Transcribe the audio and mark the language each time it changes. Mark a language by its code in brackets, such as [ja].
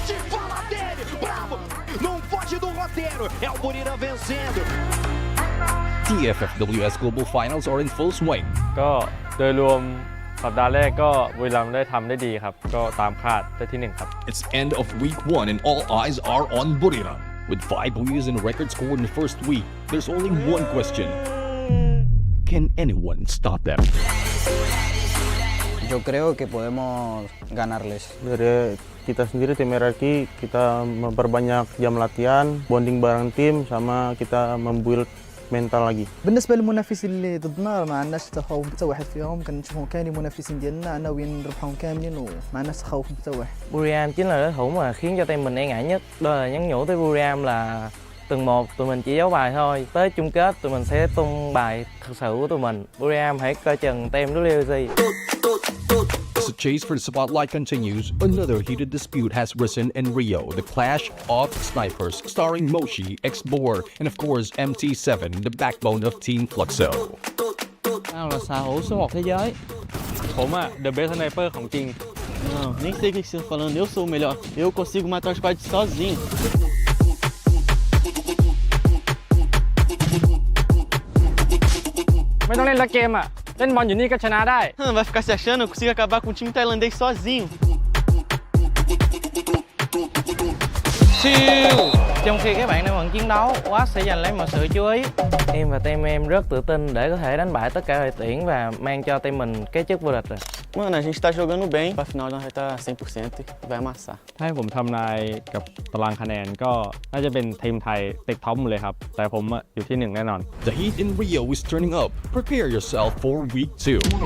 [pt] Fala dele, bravo, não foge do roteiro, é o Bermuda vencendo. [en] The FFWS Global Finals are in full swing. [th] ก็โดยรวมสัปดาห์แรกก็บุรีรัมย์ได้ทำได้ดีครับก็ตามคาดได้ที่ 1 ครับ [en] It's end of week 1 and all eyes are on Buriram. With 5 wins and a record score in the first week, there's only one question. Can anyone stop them? [es] Yo creo que podemos ganarles. [id] Dari kita sendiri tim RRQ kita memperbanyak jam latihan, bonding bareng tim, sama kita membuild mental lagi. [ar] بالنسبه للمنافسين اللي ضدنا ما عندناش تخوف حتى واحد فيهم، كنشوفهم كاينين منافسين ديالنا ناويين نربحهم كاملين وما عندناش تخوف حتى واحد. [vi] Buriram chính là đối thủ mà khiến cho team mình e ngại nhất. Đó là nhắn nhủ tới Buriram là tuần 1 tụi mình chỉ giấu bài thôi, tới chung kết tụi mình sẽ tung bài thật sự của tụi mình. Buriram hãy coi chừng team WLC. [en] As the chase for the spotlight continues, another heated dispute has risen in Rio, the clash of snipers, starring Moshi, X-Bor, and of course MT7, the backbone of Team Fluxo. [vi] Tao là xà hổ số 1 thế giới. [th] ผมอะ [en] the best sniper [th] ของจริง [pt] Não, nem sei o que você está falando, eu sou o melhor. Eu consigo matar o squad sozinho. [th] ไม่ต้องเล่นละเกมอะเล่นบอลอยู่นี่ก็ชนะได้ [pt] Vai ficar se achando, eu consigo acabar com o time tailandês sozinho. [vi] Trong khi các bạn đang vẫn chiến đấu, Watt sẽ giành lấy mọi sự chú ý. Em và team em rất tự tin để có thể đánh bại tất cả đội tuyển và mang cho team mình cái chức vô địch rồi. [pt] Mano, a gente tá jogando bem. Pra final nós vai estar 100% e vai amassar. [th] ถ้าให้ผมทำนายกับตารางคะแนนก็น่าจะเป็นทีมไทยติดท็อปหมดเลยครับ แต่ผมอะอยู่ที่ 1 แน่นอน [en] The heat in Rio is turning up. Prepare yourself for week 2.